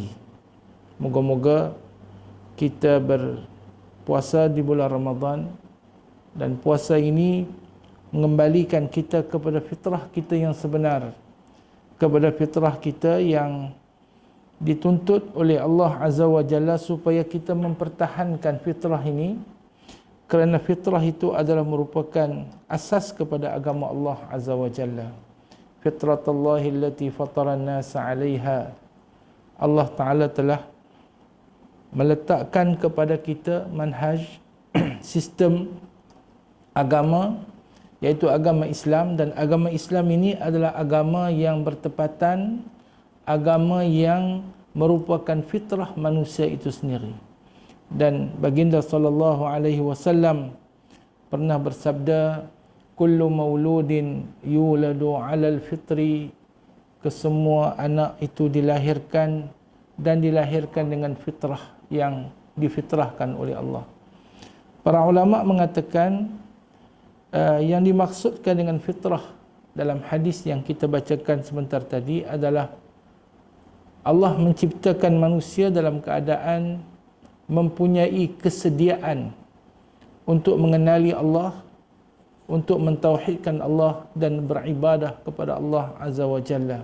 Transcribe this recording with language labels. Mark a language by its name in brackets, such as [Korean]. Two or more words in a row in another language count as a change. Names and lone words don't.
[Malay] Moga-moga kita berpuasa di bulan Ramadan, dan puasa ini mengembalikan kita kepada fitrah kita yang sebenar, kepada fitrah kita yang dituntut oleh Allah [Arabic] عز وجل [Malay] supaya kita mempertahankan fitrah ini, kerana fitrah itu adalah merupakan asas kepada agama Allah [Arabic] عز وجل. فطرة الله التي فطر الناس عليها. [Malay] Allah Ta'ala telah meletakkan kepada kita manhaj, sistem agama, iaitu agama Islam, dan agama Islam ini adalah agama yang bertepatan, agama yang merupakan fitrah manusia itu sendiri. Dan baginda [Arabic] صلى الله عليه وسلم [Malay] pernah bersabda, [Arabic] كل مولود يولد على الفطرة, [Malay] kesemua anak itu dilahirkan dan dilahirkan dengan fitrah yang difitrahkan oleh Allah. Para ulama mengatakan yang dimaksudkan dengan fitrah dalam hadis yang kita bacakan sebentar tadi adalah Allah menciptakan manusia dalam keadaan mempunyai kesediaan untuk mengenali Allah, untuk mentauhidkan Allah dan beribadah kepada Allah [Arabic] عز وجل.